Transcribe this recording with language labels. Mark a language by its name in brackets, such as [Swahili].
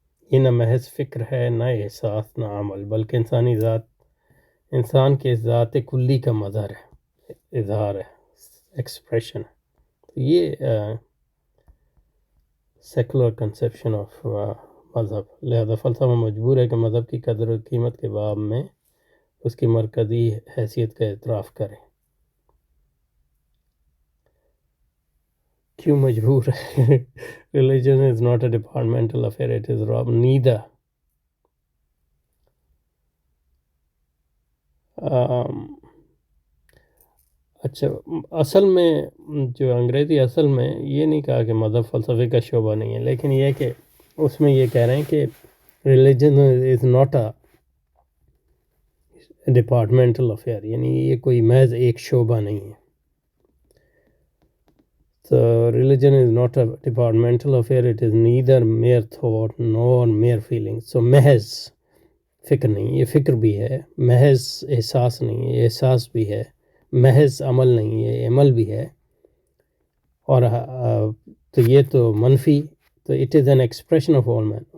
[Urdu] یہ نہ محض فکر ہے نہ احساس نہ عمل، بلکہ انسان کے ذات کلی کا مظہر ہے، اظہار ہے، ایکسپریشن ہے. تو یہ سیکولر کنسیپشن آف مذہب. لہذا فلسفہ مجبور ہے کہ مذہب کی قدر و قیمت کے باب میں اس کی مرکزی حیثیت کا اعتراف کرے. کیوں مجبور ہے؟ [English] Religion is not a departmental affair, it is neither. [Urdu] اچھا، اصل میں جو انگریزی اصل میں یہ نہیں کہا کہ مذہب فلسفے کا شعبہ نہیں ہے، لیکن یہ کہ اس میں یہ کہہ رہے ہیں کہ [English] religion is not a departmental affair، [Urdu] یعنی یہ کوئی محض ایک شعبہ نہیں ہے. [English] So religion is not a departmental affair, it is neither mere thought nor mere feeling. [Urdu] So محض فکر نہیں، یہ فکر بھی ہے. محض احساس نہیں، یہ احساس بھی ہے. محض عمل نہیں، یہ عمل بھی ہے. اور تو یہ تو منفی، تو [English] it is an expression of all men.